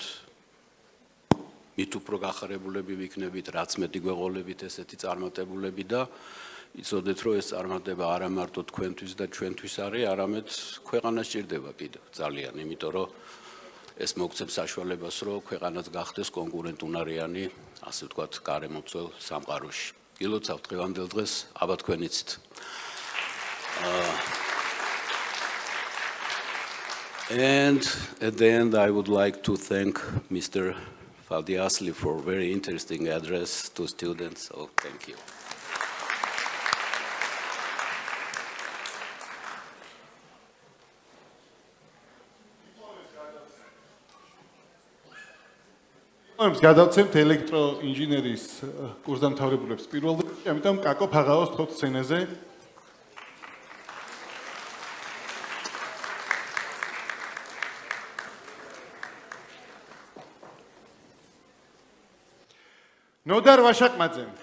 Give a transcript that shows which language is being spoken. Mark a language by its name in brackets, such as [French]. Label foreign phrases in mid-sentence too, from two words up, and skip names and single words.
[Georgian] მით უფრო გახარებულები ვიქნებით, რაც მეტი გვეღოლებით ესეთი წარმატებულები და იცოდეთ, რომ ეს წარმატება არა მარტო თქვენთვის და ჩვენთვის არის, არამედ ქვეყანას სჭირდება კიდევ ძალიან, იმიტომ რომ ეს მოგცემს საშუალებას, რომ ქვეყანაც გახდეს კონკურენტუნარიანი, ასე ვთქვათ, გარემომცველ სამყაროში. გილოცავთ დღევანდელ დღეს, აბა თქვენ იცით. [English] And at the end, I would like to thank Mr. Faldiasli for a very interesting address to students, so thank you. [Georgian] diplomებს გადავცემთ ელექტროინჟინერიის კურსდამთავრებულებს პირველ დღეში, ამიტომ კაკო ფაღაოს თოთ სცენაზე. ნოდარ ვაშაკმაძე.